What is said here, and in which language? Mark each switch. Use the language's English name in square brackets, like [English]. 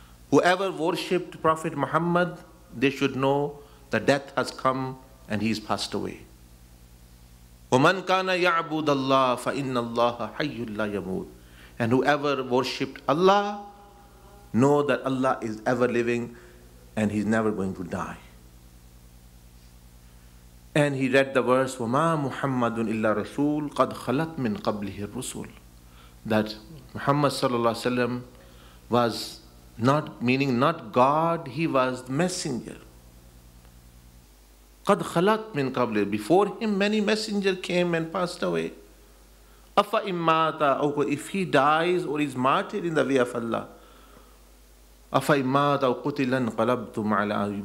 [English] Whoever worshipped Prophet Muhammad, they should know that death has come and he is passed away. [Arabic] وَمَنْ كَانَ يَعْبُدَ اللَّهَ فَإِنَّ اللَّهَ حَيٌّ لَا يَمُوتُ. [English] And whoever worshipped Allah, know that Allah is ever living and he's never going to die. And he read the verse, [Arabic] وَمَا مُحَمَّدٌ إِلَّا رَسُولٌ قَدْ خَلَتْ مِنْ قَبْلِهِ الرُّسُلُ. [English] That Muhammad sallallahu alaihi wasallam was not, meaning not God, he was messenger. [Arabic] قَدْ خَلَتْ مِنْ قَبْلِهِ. [English] Before him many messengers came and passed away. [Arabic] أَفَإِمْ مَاتَ, [English] if he dies or is martyred in the way of Allah, [Arabic] أَفَإِمْ مَاتَ أَوْ قُتِلَ انْقَلَبْتُمْ عَلَىٰ.